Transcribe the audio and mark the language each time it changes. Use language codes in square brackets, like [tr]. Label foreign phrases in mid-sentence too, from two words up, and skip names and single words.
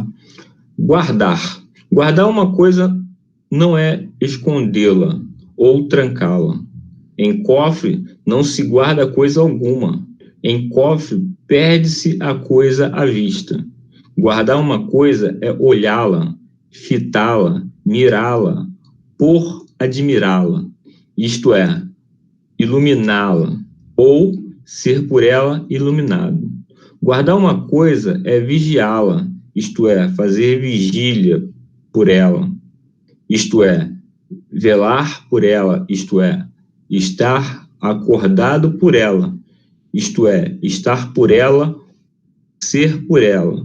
[pt] Guardar. Guardar uma coisa não é escondê-la ou trancá-la. Em cofre não se guarda coisa alguma. Em cofre perde-se a coisa à vista. Guardar uma coisa é olhá-la, fitá-la, mirá-la, por admirá-la. Isto é, iluminá-la ou ser por ela iluminado. Guardar uma coisa é vigiá-la, isto é, fazer vigília por ela. Isto é, velar por ela, isto é, estar acordado por ela, isto é, estar por ela ser por ela.